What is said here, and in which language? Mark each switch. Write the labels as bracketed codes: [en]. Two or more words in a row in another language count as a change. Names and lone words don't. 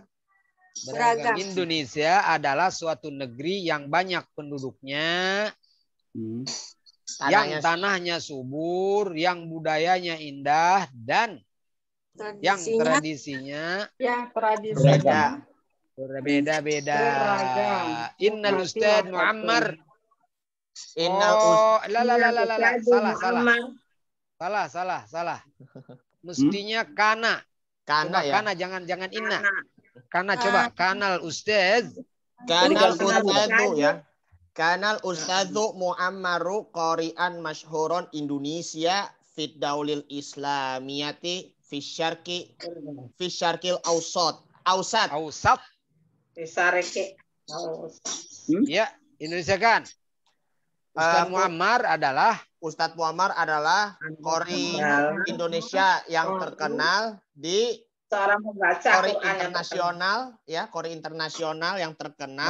[id] Indonesia adalah suatu negeri yang banyak penduduknya, yang tanahnya subur, yang budayanya indah, dan yang tradisinya berbeda-beda. [ar] إن الأستاذ معمر. Salah. [id] Mestinya kana. Kana ya. Kana, jangan inna. Kana coba, [ar] كان الأستاذ. كان الأستاذ ya. كان الأستاذ معمر قارئا مشهورا إندونيسيا في الدول الإسلامية في الشرق الأوسط. [id] Ya, Indonesia kan. Ustadz Muammar adalah qari Indonesia yang terkenal di Seorang pembaca Qori Quran internasional ya, Qori internasional yang terkenal.